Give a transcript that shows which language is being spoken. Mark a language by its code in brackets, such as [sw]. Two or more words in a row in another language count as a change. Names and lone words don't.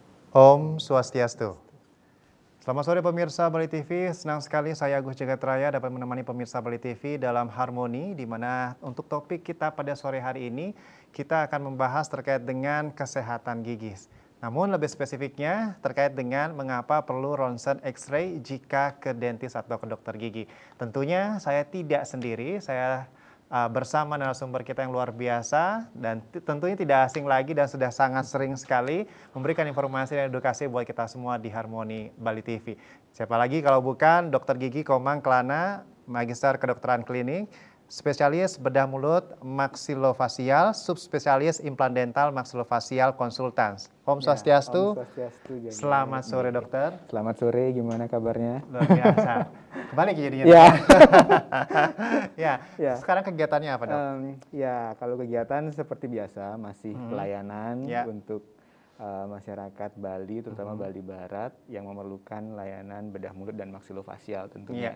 [id] Om Swastiastu. Selamat sore pemirsa Bali TV, senang sekali saya Agus Jagatraya dapat menemani pemirsa Bali TV dalam Harmoni, di mana untuk topik kita pada sore hari ini, kita akan membahas terkait dengan kesehatan gigi. Namun lebih spesifiknya terkait dengan mengapa perlu ronsen X-ray jika ke dentis atau ke dokter gigi. Tentunya saya tidak sendiri, saya bersama narasumber kita yang luar biasa dan tentunya tidak asing lagi dan sudah sangat sering sekali memberikan informasi dan edukasi buat kita semua di Harmoni Bali TV. Siapa lagi kalau bukan Dr. Gigi Komang Kelana, Magister Kedokteran Klinik, spesialis bedah mulut maksilofasial, subspesialis implan dental maksilofasial konsultan. Om Swastiastu. Om Swastiastu. Selamat sore dokter. Selamat sore, gimana kabarnya? Luar biasa. Kembali jadinya. Ya. Sekarang kegiatannya apa dok? Ya, kalau kegiatan seperti biasa masih pelayanan untuk masyarakat Bali, terutama Bali Barat yang memerlukan layanan bedah mulut dan maksilofasial tentunya.